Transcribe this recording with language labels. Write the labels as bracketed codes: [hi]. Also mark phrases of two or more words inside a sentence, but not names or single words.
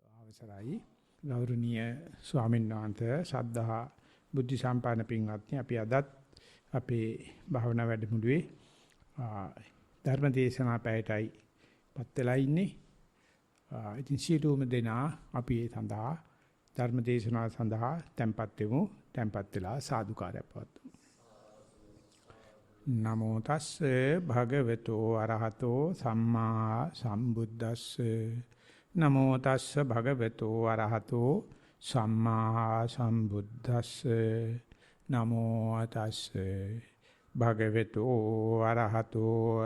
[si] අවසරයි ගෞරවනීය ස්වාමීන් වහන්සේ ශ්‍රද්ධා බුද්ධ සම්පන්න පින්වත්නි අපි අදත් අපේ භාවනා වැඩමුළුවේ ධර්ම දේශනා පැයටයි පත් වෙලා ඉන්නේ. ඉතින් සියලුම දෙනා අපි ඒ සඳහා ධර්ම දේශනාව සඳහා tempත් වෙමු. tempත් වෙලා සාදුකාරය පවත්වමු. [pi] නමෝ තස්සේ භගවතු අරහතෝ සම්මා සම්බුද්දස්සේ නමෝ තස්ස භගවතු අරහතෝ සම්මා සම්බුද්දස්සේ නමෝ තස්සේ භගවතු අරහතෝ